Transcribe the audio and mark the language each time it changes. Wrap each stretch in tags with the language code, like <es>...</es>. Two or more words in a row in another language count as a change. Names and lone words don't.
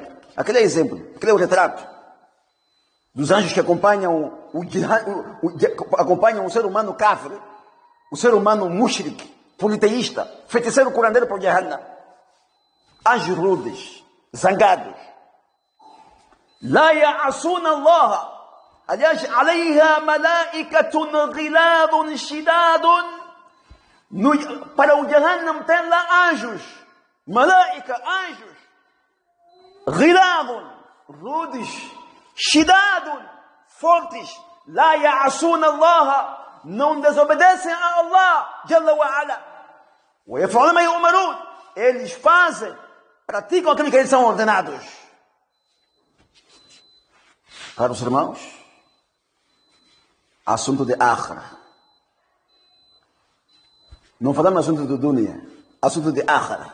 <pt>Aquele é exemplo, aquele é o retrato dos anjos que acompanham acompanham o ser humano kafir, o ser humano mushrik, politeísta, feiticeiro curandeiro para o Jahannam. Anjos rudes, zangados.</pt> <ar>لا يعصون الله. Aliás, عليها ملائكة غلاظ شداد.</ar> <pt>Para o Jahannam tem lá anjos, malaika, anjos, ghiladun, rudes, shidadun, fortes.</pt> <ar>لا يعصون الله,</ar> <pt>não desobedecem a</pt> <ar>الله جل وعلا. ويفعلون ما يؤمرون,</ar> <pt>eles fazem, praticam aquilo que eles são ordenados. Caros irmãos, assunto de akhirah. Não falamos assunto do dunya, assunto de akhirah.</pt>